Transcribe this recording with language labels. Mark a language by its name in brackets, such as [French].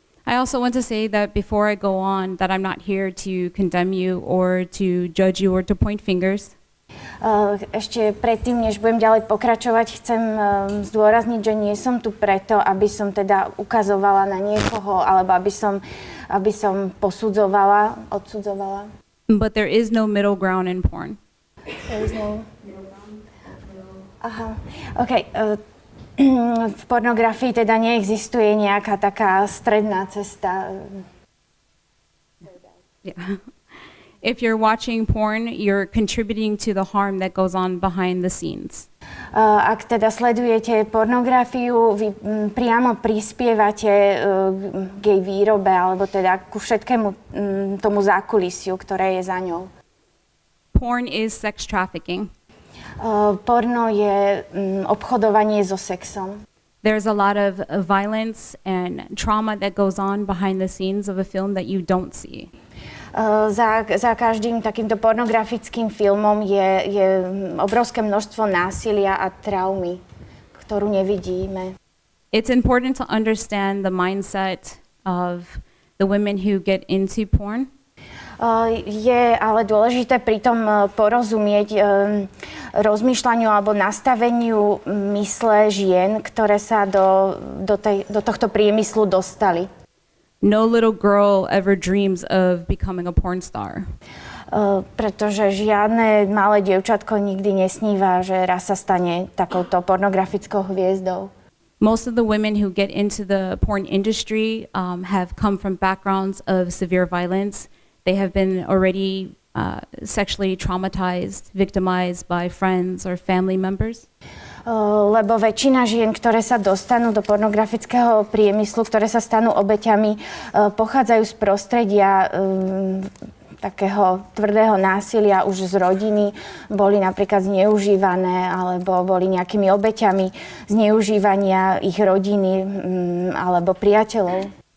[English] I also want to say that before I go on, that I'm not here to condemn you or to judge you or to point fingers. [Slovak] Ešte predtým, než budem ďalej pokračovať, chcem zdôrazniť, že nie som tu preto, aby som teda ukazovala na niekoho, alebo aby som posudzovala, odsudzovala. [English] But there is no middle ground in porn. There is no middle ground. [Slovak] Aha, OK. V pornografii teda neexistuje nejaká taká stredná cesta. [English] Yeah. If you're watching porn, you're contributing to the harm that goes on behind the scenes. [Slovak] Ak teda sledujete pornografiu, vy priamo prispievate k jej výrobe, alebo teda ku všetkému tomu zákulisiu, ktoré je za ňou. [English] Porn is sex trafficking. [Slovak] Porno je obchodovanie so sexom. [English] There's a lot of violence and trauma that goes on behind the scenes of a film that you don't see. [Slovak] Za každým takýmto pornografickým filmom je obrovské množstvo násilia a traumy, ktorú nevidíme. [English] It's important to understand the mindset of the women who get into porn. [Slovak] Je ale dôležité pritom porozumieť rozmýšľaniu alebo nastaveniu mysle žien, ktoré sa do tohto priemyslu dostali. [English] No little girl ever dreams of becoming a porn star. [Slovak] Pretože žiadne malé dievčatko nikdy nesníva, že raz sa stane takouto pornografickou hviezdou. [English] Most of the women who get into the porn industry have come from backgrounds of severe violence. They have been already sexually traumatized, victimized by friends or family members. [Slovak] Lebo väčšina žien, ktoré sa dostanú do pornografického priemyslu, ktoré sa stanú obeťami, pochádzajú z prostredia takého tvrdého násilia už z rodiny, boli napríklad zneužívané alebo boli nejakými obeťami zneužívania ich rodiny alebo priateľov.